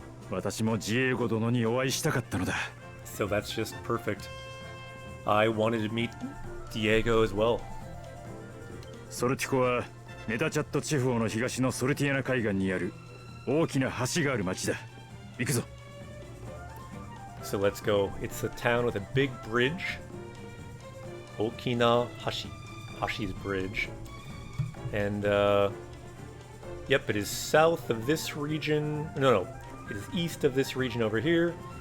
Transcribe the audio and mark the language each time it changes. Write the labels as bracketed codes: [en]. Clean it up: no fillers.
[ja] 私もジエゴ殿にお会いしたかったのだ。 [en] So that's just perfect. I wanted to meet Diego as well. [ja] ソルティコはメタチャット地方の東のソルティアナ海岸にある大きな橋がある町だ。行くぞ。 [en] So let's go. It's a town with a big bridge. Okina Hashi. Hashi's bridge. And, yep, it is south of this region. No. It is east of this region over here.